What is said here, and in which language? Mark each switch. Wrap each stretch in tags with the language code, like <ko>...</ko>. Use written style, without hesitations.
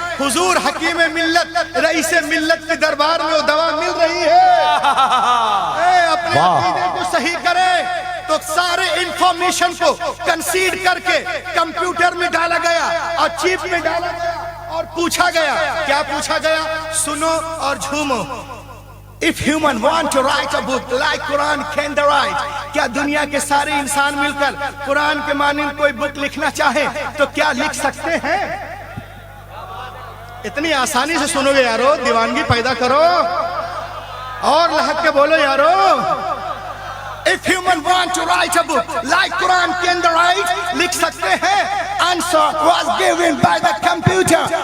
<hi>हुजूर हकीम मिल्लत rice मिल्लत के दरबार में वो दवा मिल रही है। अपने अकीदे को सही करें तो सारे इंफॉर्मेशन को कंसीड करके कंप्यूटर में डाला गया और चिप में डाला गया और पूछा गया। क्या पूछा गया? सुनो और झूमो।</hi> <en>If human want to write a book like Quran, can they write?</en> <hi>क्या दुनिया के सारे इंसान मिलकर कुरान के मानिंद कोई बुक लिखना चाहे तो क्या लिख सकते हैं? इतनी आसानी से सुनोगे यारो, दीवानगी पैदा करो और लहक के बोलो यारो।</hi> <en>If human want to write a book like Quran can write,</en> <hi>लिख सकते हैं।</hi> <en>Answer was given by the computer.</en>